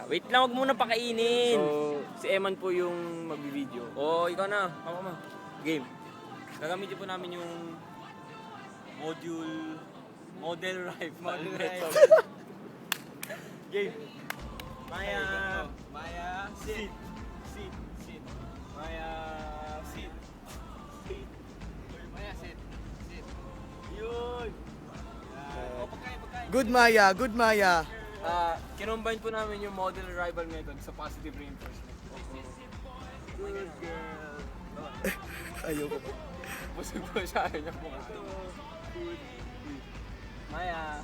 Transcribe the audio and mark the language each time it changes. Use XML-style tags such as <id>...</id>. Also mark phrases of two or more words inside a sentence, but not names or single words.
<tl>Wait lang, wag muna pakainin. So, si Eman po yung magbibideo. Oh, ikaw na. Ako ma. Game. Gagamitin po namin yung</tl> <en>model rifle.</en> <tl>Game. Maya. Maya,</tl> <en>sit. Sit. Sit. Maya, sit. Sit. Maya, sit. Sit.</en> <tl>Yun. Pagkain.</tl> <en>Good Maya, good Maya.</en> <tl>Kinombine po namin yung</tl> <en>model arrival method</en> <tl>sa</tl> <en>positive reinforcement. Good girl.</en> <tl>Ayoko. Busog po siya. Ayaw niya po kasi. Maya.</tl>